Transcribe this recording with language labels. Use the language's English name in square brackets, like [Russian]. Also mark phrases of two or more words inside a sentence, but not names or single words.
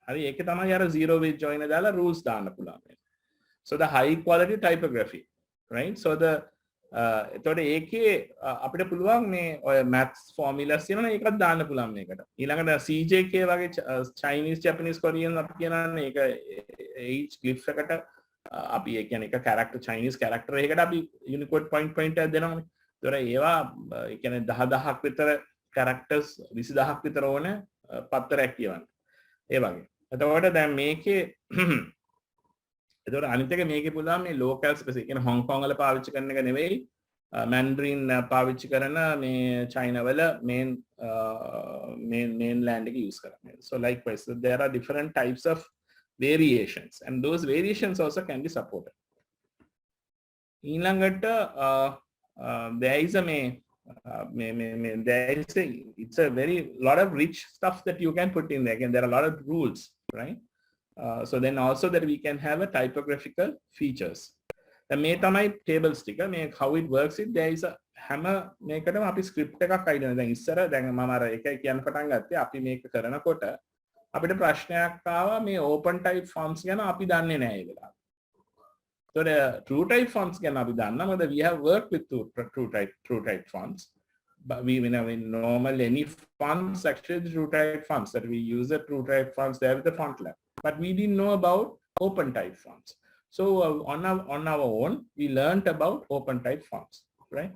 [Sinhala] හරි ඒකේ තමයි අර zero with join දාලා rules දාන්න පුළුවන්. [English] So the high quality typography, right? [Sinhala] So the එතකොට ඒකේ අපිට පුළුවන් මේ ඔය [English] maths formulas [Sinhala] තියෙනවනේ ඒකත් දාන්න පුළුවන් මේකට. ඊළඟට CJK වගේ [English] Chinese Japanese Korean [Sinhala] අපි කියනනේ ඒක [English] each glyph [Sinhala] එකට අපි ඒ කියන්නේ එක character [English] Chinese character [Sinhala] එකකට අපි [English] Unicode point [Sinhala] එකක් දෙනවානේ. ඒතොර ඒවා ඒ කියන්නේ 10000ක් විතර characters 20000ක් විතර ඕන පත්තරයක් කියවන්න. ඒ වගේ. එතකොට දැන් මේකේ එතකොට අනිත් එක මේකේ පුළුවන් මේ [English] local specific [Sinhala] කියන හොංකොං වල පාවිච්චි කරන එක නෙවෙයි Mandarin පාවිච්චි කරන මේ China වල mainland එක use කරන්නේ. [English] So likewise so there are different types of variations and those variations also can be supported. ඊළඟට there is a it's a very lot of rich stuff that you can put in there. Again, there are a lot of rules, right? So then also that we can have a typographical features. [Sinhala] The මේ තමයි tables ටික. මේ [English] how it works it there is a [Sinhala] හැම මේකටම අපි script එකක් අයිඩන. දැන් ඉස්සර දැන් මම අර එකයි කියන්න පටන් ගත්තේ අපි මේක කරනකොට අපිට ප්‍රශ්නයක් ආවා මේ [English] open type fonts [Sinhala] ගැන අපි දන්නේ නැහැ ඒ වෙලාවට. [English] So the true type fonts [Sinhala] ගැන අපි දන්නා මොකද [English] we have worked with true type fonts. But we normal any fonts actually the true type fonts that we use the true type fonts there with the font lab. But we didn't know about open type fonts. So on our own, we learned about open type fonts, right?